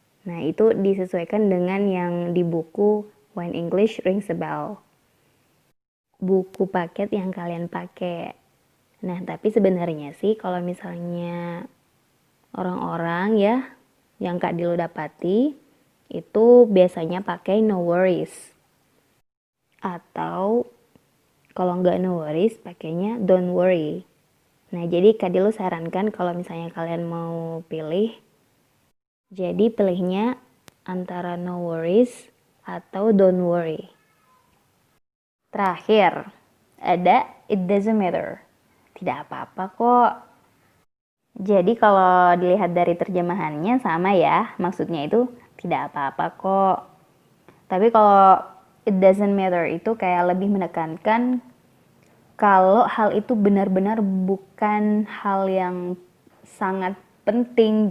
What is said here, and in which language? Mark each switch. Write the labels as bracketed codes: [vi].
[id] Nah, itu disesuaikan dengan yang di buku When English Rings a Bell. Buku paket yang kalian pakai. Nah, tapi sebenarnya sih kalau misalnya orang-orang ya yang Kak Dilu dapati itu biasanya pakai no worries. Atau kalau nggak no worries pakainya don't worry. Nah, jadi Kak Dilu sarankan kalau misalnya kalian mau pilih, jadi pilihnya antara no worries atau don't worry. [en] Terakhir, ada it doesn't matter. [id] Tidak apa-apa kok. Jadi kalau dilihat dari terjemahannya sama ya, maksudnya itu tidak apa-apa kok. Tapi kalau it doesn't matter itu kayak lebih menekankan kalau hal itu benar-benar bukan hal yang sangat penting.